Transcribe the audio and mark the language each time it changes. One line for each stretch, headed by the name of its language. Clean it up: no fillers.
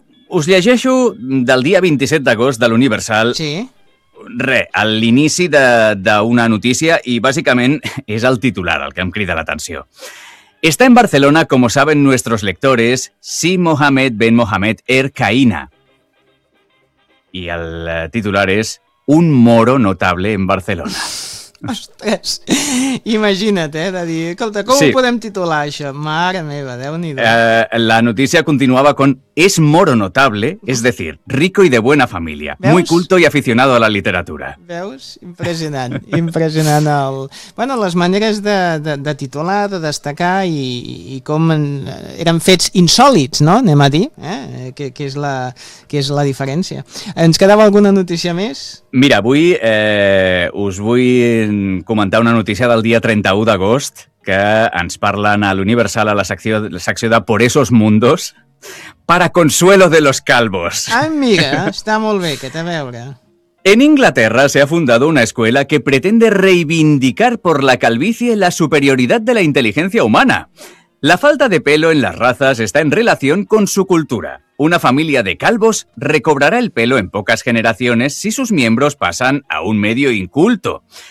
Catalan: Us llegeixo del dia 27 d'agost de l'Universal. Sí. Re, a l'inici d'una notícia i bàsicament és el titular el que em crida l'atenció.
Spanish: Está en Barcelona, como saben nuestros lectores, Si Mohamed Ben Mohamed Ercaína.
Catalan: I el titular és
Spanish: Un moro notable en Barcelona.
Catalan: Ostres, imagina't, de dir, escolta, com sí. Ho podem titular, això? Mare meva, Déu-n'hi-do. La notícia continuava
Spanish: con Es moro notable, es decir, rico y de buena familia.
Catalan: Veus?
Spanish: Muy culto y aficionado a la literatura.
Catalan: Veus? Impressionant, impressionant. Bueno, les maneres de titular, de destacar i com eren fets insòlids, no? Anem a dir, que és la diferència. Ens quedava alguna notícia més? Mira, avui us vull comentar una notícia del dia 31 d'agost que ens parlen a l'Universal a la secció de
Spanish: Por esos mundos para consuelo de los calvos.
Catalan: Amiga, està molt bé, que té a veure.
Spanish: En Inglaterra se ha fundado una escuela que pretende reivindicar por la calvicie la superioridad de la inteligencia humana. La falta de pelo en las razas está en relación con su cultura. Una familia de calvos recobrará el pelo en pocas generaciones si sus miembros pasan a un medio inculto.